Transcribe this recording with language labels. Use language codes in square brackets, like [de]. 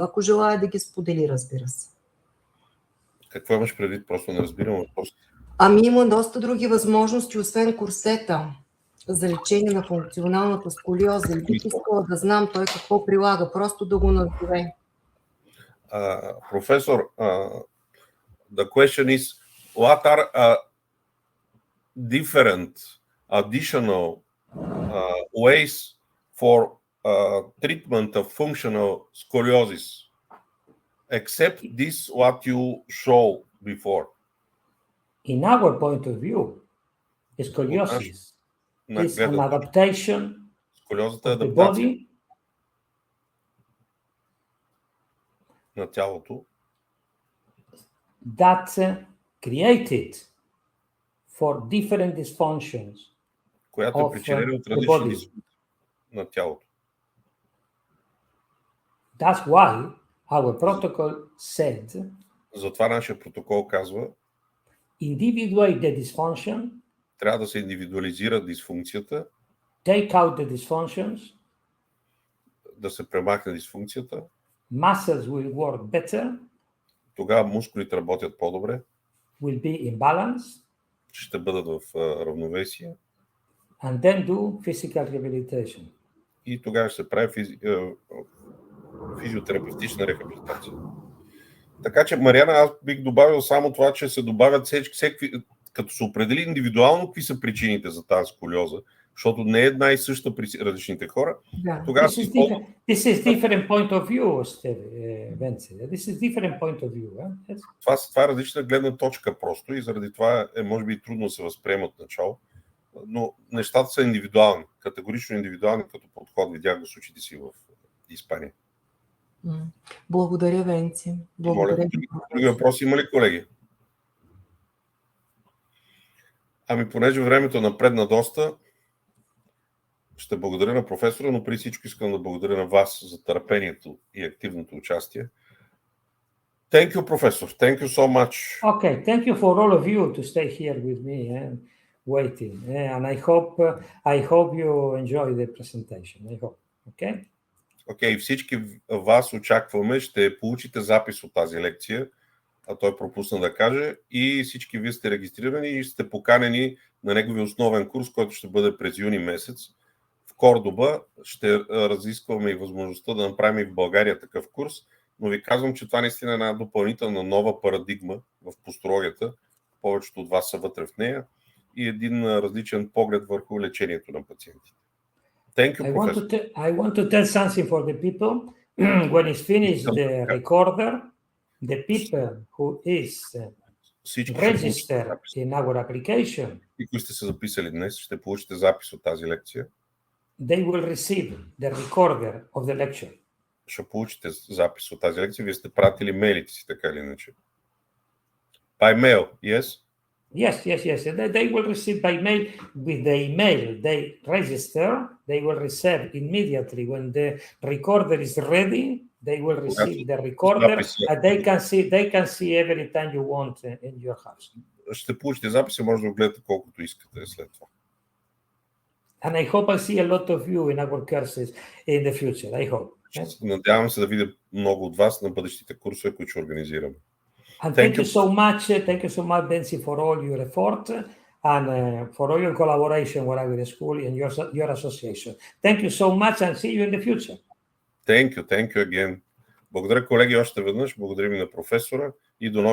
[bg] Ако желая да ги сподели, разбира се. Какво имаш предвид? Просто не разбирам въпроса. Ами има доста други възможности, освен курсета за лечение на функционалната сколиоза. И бих искала да знам той какво прилага, просто да го назове. [en] Професор, the question is, what are different additional ways for treatment of functional scoliosis, except this what you show before? In our point of view, scoliosis is an adaptation of the body [bg] на тялото, [en] that created for different dysfunctions [bg] която е причинена от различни дисфункции на тялото. [en] That's why our protocol said, [bg] затова нашия протокол казва, [en] individuate the dysfunction, [bg] трябва да се индивидуализира дисфункцията, [en] take out the dysfunctions, [bg] да се премахне дисфункцията, [en] muscles will work better, [bg] тогава мускулите работят по-добре, [en] will be in balance, [bg] ще бъдат в равновесие, [en] and then do physical rehabilitation. [bg] И тогава ще се прави физиотерапевтична рехабилитация. Така че, Мариана, аз бих добавил само това, че се добавят всеки, като се определи индивидуално какви са причините за тази сколиоза, защото не е една и съща при различните хора. [en] Yeah. [bg] Тогава [en] This is different point of view, Vince. This is different point of view. Yes? [bg] Това е различна гледна точка просто и заради това е може би трудно да се възприема от начало, но нещата са индивидуални, категорично индивидуални като подход. Видях го с очите си в Испания. Благодаря, Венци. Благодаря. Други въпроси има ли, колеги? Ами, понеже времето напредна доста, ще благодаря на професора, но преди всичко искам да благодаря на вас за търпението и активното участие. [en] Thank you, Professor. Thank you so much. Okay, thank you for all of you to stay here with me and waiting. And I hope you enjoy the presentation. I hope. Okay? [bg] Окей, всички вас очакваме, ще получите запис от тази лекция, а той пропусна да каже, и всички вие сте регистрирани и сте поканени на неговия основен курс, който ще бъде през юни месец. В Кордоба ще разискваме и възможността да направим и в България такъв курс, но ви казвам, че това наистина е една допълнителна нова парадигма в постурологията. Повечето от вас са вътре в нея и един различен поглед върху лечението на пациентите. [en] Thank you, Professor. I want to tell something for the people. When it's finished the recorder, the people who is registered in our application, [bg] и които сте се записали днес, ще получите запис от тази лекция. [en] They will receive the recorder of the lecture. [bg] Ще получите запис от тази лекция. Вие сте пратили мейлите си, така или иначе. [en] By mail, yes? Yes. They will receive by mail. With the email they register, they will receive immediately. When the recorder is ready, they will receive the recorder and they can see every time you want in your house. [bg] Ще получите записи, може да го гледате колкото искате след това. [en] And I hope I see a lot of you in our courses in the future. I hope. [bg] Надявам се да видя много от вас на бъдещите курсове, които ще организираме. [en] And thank you so much, Benzi, for all your effort and for all your collaboration with the school and your association. Thank you so much and see you in the future. Thank you again. [bg] Благодаря, колеги, още веднъж. Благодарим и на професора и до нови